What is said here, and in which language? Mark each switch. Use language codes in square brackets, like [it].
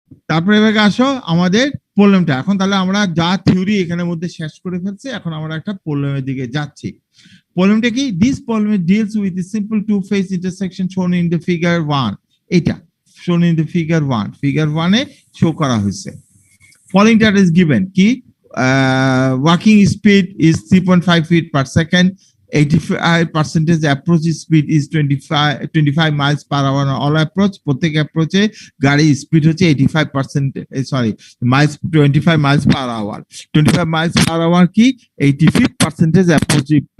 [bn] তারপরে এবার আসো আমাদের প্রবলেমটা। এখন তাহলে আমরা যা থিওরি এখানের মধ্যে শেষ করে ফেলছি, এখন আমরা একটা প্রবলেমের দিকে যাচ্ছি। প্রবলেমটা কি? [en] This problem deals with the simple two phase intersection shown in the figure 1। [bn] এটা [en] shown in the figure 1, [bn] figure 1 A show করা হয়েছে। [en] Following data is given কি, walking speed is 3.5 feet per second, 85% approach speed is 25 miles per hour on all approach। [bn] প্রত্যেক অ্যাপ্রোচে গাড়ি speed হচ্ছে 85%, sorry Miles 25 miles per hour। 25 miles per hour কি 85% approach